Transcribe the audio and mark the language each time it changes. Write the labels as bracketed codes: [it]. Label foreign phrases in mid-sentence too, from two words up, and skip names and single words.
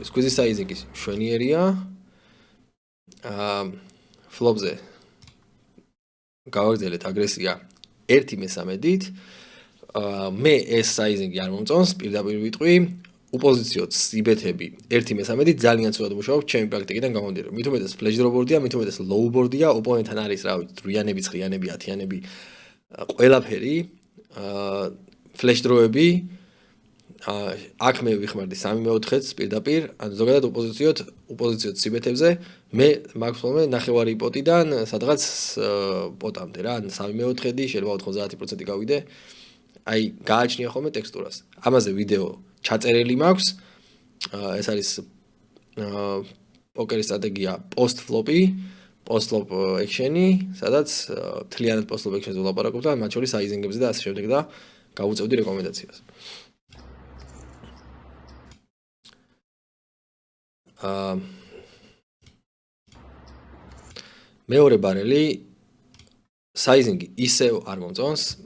[ka] სკვიზის საიზინგი მშვენიერია. ფლოპზე გავაგრძელეთ აგრესია 1/13-ით. მე ეს საიზინგი არ მომწონს, პირდაპირ ვიტყვი. უპოზიციოთ სიბეთები 1/13-ით ძალიან ცუდად მუშაობ ჩემი პრაქტიკიდან გამომდინარე. მით უმეტეს [en] flash draw board-ია, [ka] მით უმეტეს [en] low board-ია, [ka] ოპონენტთან არის რა ვიცი, 8-იანები, 9-იანები, 10-იანები, ყველაფერი, [en] flash draw-ები. [ka] აქ მე ვიხმარდი 3/4-ს პირდაპირ, ანუ ზოგადად უპოზიციოთ სიბეთებზე, მე მაქვს ხოლმე ნახევარი პოტიდან სადღაც პოტამდე რა, 3/4-დი, შეიძლება 90% გავიდე. აი, გააჩნია ხოლმე ტექსტურას. ამაზე ვიდეო ჩაწერილი მაქვს. ეს არის პოკერის სტრატეგია post-flop-ი, [en] post-flop action-ი, [ka] სადაც თლიანად [en] post-flop action-ზე [ka] ვლაპარაკობ და მათ შორის საიზინგებზე და ასე შემდეგ და გავუწევდი რეკომენდაციას. მეორე ბარელი საიზინგი ისევ არ მომწონს.